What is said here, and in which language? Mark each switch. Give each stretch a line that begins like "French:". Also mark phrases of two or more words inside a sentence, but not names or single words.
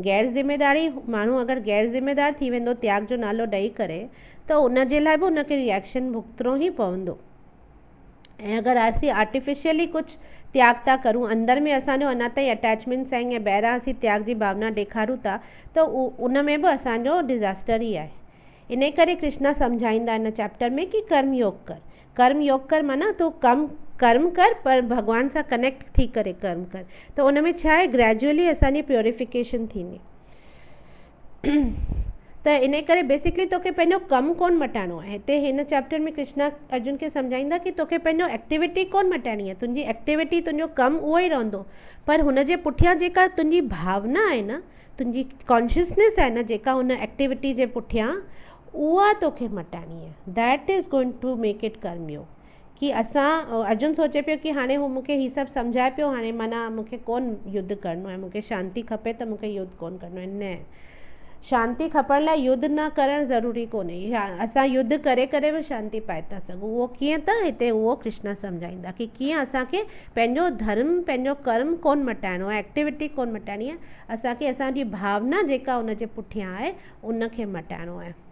Sindhi: गैर ज़िम्मेदारी माण्हू अगरि गैर ज़िम्मेदार थी वेंदो त्याग जो नालो ॾेई करे त उन जे लाइ बि उनखे रिएक्शन भुगतणो ई पवंदो। ऐं अगरि असीं आर्टिफिशियली कुझु त्याग था करूं, अंदर में असांजो अञा ताईं अटैचमेंट्स आहिनि ऐं ॿाहिरां असीं त्याग जी भावना ॾेखारूं था, त उन में बि असांजो डिज़ास्टर ई आहे। इन करे कृष्णा सम्झाईंदा इन चैप्टर में कि कर्म योग कर माना तूं कर्म कर पर भगवान सां कनेक्ट थी करे कर्म कर। त उन में छा आहे, ग्रेजुअली असांजी प्योरिफिकेशन थींदी। त इन करे बेसिकली तोखे पंहिंजो कमु कोन मटाइणो आहे। हिते हिन चैप्टर में कृष्णा अर्जुन खे सम्झाईंदा कि तोखे पंहिंजो एक्टिविटी कोन मटाइणी आहे, तुंहिंजी एक्टिविटी तुंहिंजो कमु उहो ई रहंदो, पर हुन जे पुठियां जेका तुंहिंजी भावना आहे न, तुंहिंजी कॉन्शियसनेस आहे न, जेका हुन एक्टिविटी जे पुठियां, उहा तोखे मटाइणी आहे।
English: That is going to make it कर्मयोग।
Sindhi: कि असां अर्जुन सोचे पियो कि हाणे हू मूंखे हीअ सभु सम्झाए पियो, हाणे माना मूंखे कोन युद्ध करिणो आहे, मूंखे शांती खपे त मूंखे युद्ध कोन करिणो आहे। न, शांती खपण लाइ युद्ध न करणु ज़रूरी कोन्हे। असां युद्ध करे करे बि शांती पाए था सघूं। उहो कीअं, त हिते उहो कृष्णा सम्झाईंदा कि कीअं असांखे पंहिंजो धर्म, पंहिंजो कर्म कोन मटाइणो आहे, एक्टिविटी कोन मटाइणी आहे, असांखे असांजी भावना जेका हुन जे पुठियां आहे उनखे मटाइणो आहे।